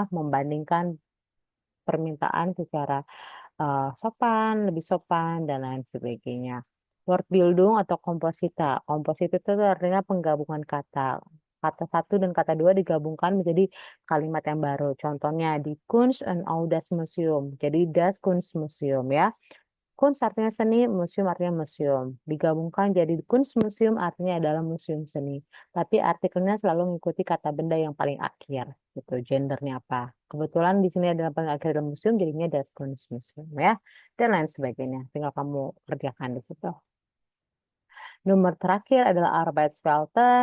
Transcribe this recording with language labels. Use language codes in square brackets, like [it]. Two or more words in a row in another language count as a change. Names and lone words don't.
[id] Membandingkan permintaan secara sopan, lebih sopan, dan lain sebagainya. Wortbildung atau komposita. Komposita itu artinya penggabungan kata. Kata satu dan kata dua digabungkan menjadi kalimat yang baru. Contohnya di [de] Kunst and Audas Museum. [id] Jadi [de] Das Kunstmuseum [id] ya. Kunst artinya seni, museum artinya museum. Digabungkan jadi Kunstmuseum artinya adalah museum seni. Tapi artikelnya selalu mengikuti kata benda yang paling akhir. Gitu, gendernya apa. Kebetulan di sini ada paling akhir dalam museum, jadinya [de] Das Kunstmuseum [id] ya. Dan lain sebagainya. Tinggal kamu kerjakan di situ. Nomor terakhir adalah Arbeitswelten.